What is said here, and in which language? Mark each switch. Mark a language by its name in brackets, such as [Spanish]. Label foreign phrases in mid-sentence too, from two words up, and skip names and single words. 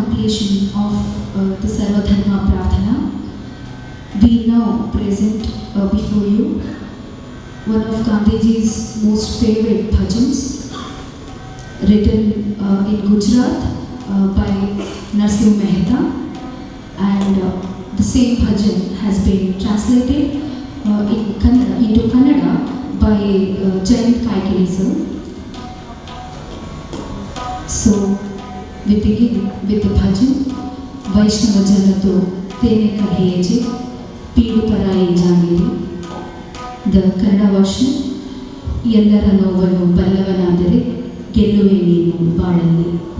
[English] edition of the Sarvadharma Prarthanne. We now present before you one of Gandhiji's most favorite bhajans, written in Gujarat by Narsimha Mehta, and the same bhajan has been translated into Kannada by Jayanthi sir. So we begin with the bhajan, Vaishnava Janato Tene Kaheje, Pidu Parayi Janiri. The Kannada version, [Kannada] ಎಲ್ಲರ ನೋವನು ಬಲ್ಲವನಾದರೆ ಗೆಲ್ಲುವೆ ನೀನು ಬಾಳಲ್ಲಿ.